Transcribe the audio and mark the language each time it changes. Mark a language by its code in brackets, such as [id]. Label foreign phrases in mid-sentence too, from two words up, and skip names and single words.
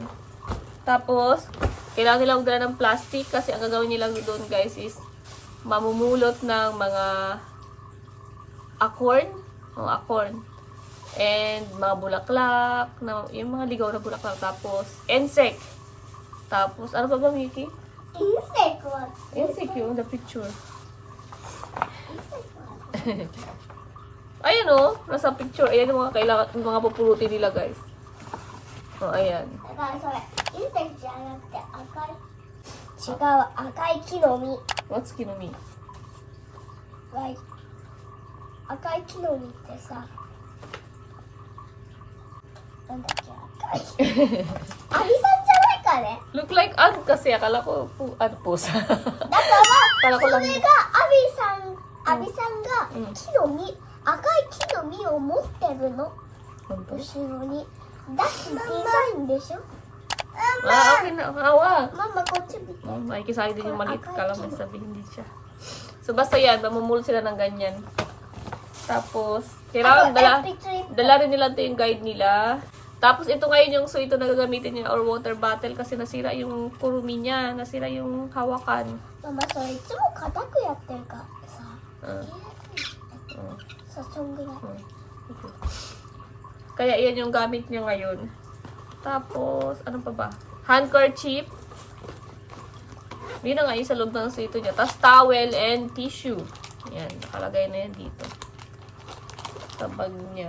[tl] Tapos, kailangan nilang magdala ng plastic kasi ang gagawin nilang doon, guys, is mamumulot ng mga acorn. Acorn. And mga bulaklak, yung mga ligaw na bulaklak. Tapos, insect. Tapos, ano pa ba, Mickey? [en] Insect what? Insect yun, the picture. [tl] Ayan o, nasa picture. Ayan yung mga kailangan, yung mga pupulutin nila, guys. O, ayan. [ja] だからそれ、隕石じゃなくて赤い。違う、赤い木の実。 [en] What's kinumi? [ja] Like 赤い木の実ってさ、なんだっけ、赤い。アリさんじゃないかね。 [en] Look like ant [tl] kasi. Akala ko, pusa. [ja] だからこれがそれがアビさんが木の実、赤い木の実を持ってるの。後ろに。だって小さいんでしょ。 [tl] Okay na. Hawa. [ja] ママこっち見て。 [tl] May kisali din yung maliit. Kala may sabihin hindi siya. So, basta yan. Mamumulot sila ng ganyan. Tapos, kailangan dala rin nila ito yung guide nila. Tapos, ito ngayon yung ito na gagamitin niya [en] or water bottle [tl] kasi nasira yung kurumi niya. Nasira yung hawakan. [ja] ママそれいつも硬くやってるからさ。さ、そんぐらい。 [tl] Kaya yan yung gamit niya ngayon. Tapos, ano pa ba? Handkerchief. Yun na nga yung sa loob ng suito niya. Tapos, [en] towel and tissue. [tl] Yan, nakalagay na yan dito. Sa bag niya.